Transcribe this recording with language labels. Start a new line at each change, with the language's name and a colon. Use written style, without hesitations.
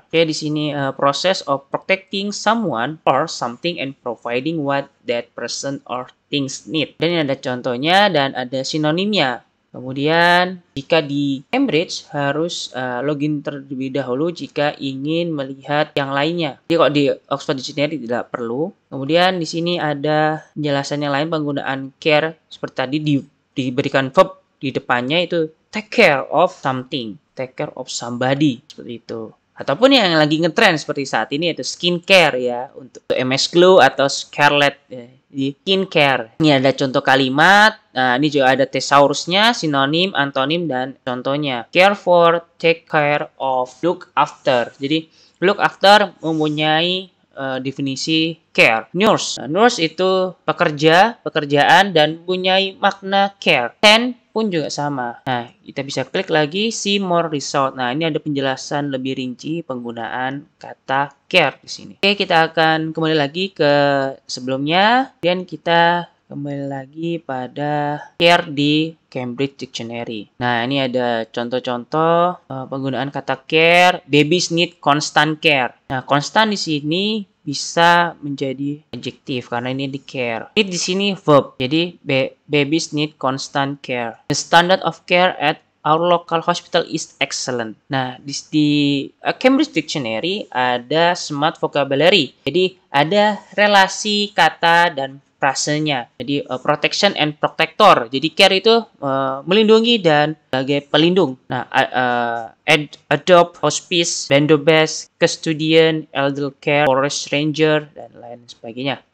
Indonesian: Oke, di sini
English: process of protecting someone or something and providing what that person or things need.
Indonesian: Dan ini ada contohnya dan ada sinonimnya. Kemudian jika di Cambridge harus login terlebih dahulu jika ingin melihat yang lainnya. Jadi kalau di Oxford Dictionary tidak perlu. Kemudian di sini ada penjelasan yang lain penggunaan care seperti tadi diberikan verb di depannya itu
English: take care of something, take care of somebody,
Indonesian: seperti itu. Ataupun yang lagi ngetrend seperti saat ini yaitu skincare ya, untuk MS Glow atau Scarlett ya, di skincare. Ini ada contoh kalimat, nah ini juga ada thesaurusnya, sinonim, antonim, dan contohnya.
English: Care for, take care of, look after.
Indonesian: Jadi look after mempunyai definisi care. Nurse. Nah, nurse itu pekerjaan dan punyai makna care. Tend pun juga sama. Nah, kita bisa klik lagi
English: see more result.
Indonesian: Nah, ini ada penjelasan lebih rinci penggunaan kata care di sini. Oke, kita akan kembali lagi ke sebelumnya dan kita kembali lagi pada care di Cambridge Dictionary. Nah, ini ada contoh-contoh penggunaan kata care.
English: Babies need constant care.
Indonesian: Nah, constant di sini bisa menjadi adjektif karena ini di care. Need di sini verb. Jadi
English: babies need constant care. The standard of care at our local hospital is excellent.
Indonesian: Nah, di Cambridge Dictionary ada smart vocabulary. Jadi ada relasi kata dan frasenya. Jadi
English: protection and protector.
Indonesian: Jadi care itu melindungi dan sebagai pelindung. Nah, adopt, hospice, bandobast, custodian, elder care, forest ranger, dan lain sebagainya.